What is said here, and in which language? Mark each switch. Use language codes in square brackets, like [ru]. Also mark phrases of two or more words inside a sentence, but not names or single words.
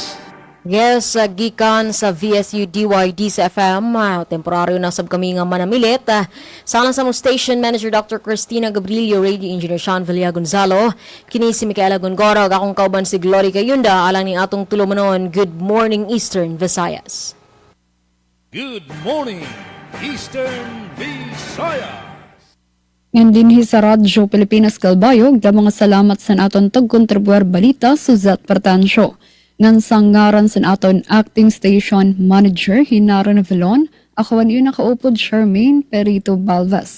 [ceb] Yes, gikan sa VSU DYD sa FM, temporaryo na sab kami nga manamilit. Salang sa mo Station Manager Dr. Cristina Gabrilio, Radio Engineer Sean Villa Gonzalo, kini si Micaela Gongorog, akong kauban si Glory Kayunda, alang ni atong tulumanon. [en] Good morning, Eastern Visayas. Good morning, Eastern Visayas. [war] Ngayon din sa Radyo Pilipinas Kalbayog, da mga salamat sa aton tagkontribuer balita Suzette Pertancio. Ngan sanggaran sa aton acting station manager Hinaron Vilon, ako yun nakaupod Charmaine Perito Balvas.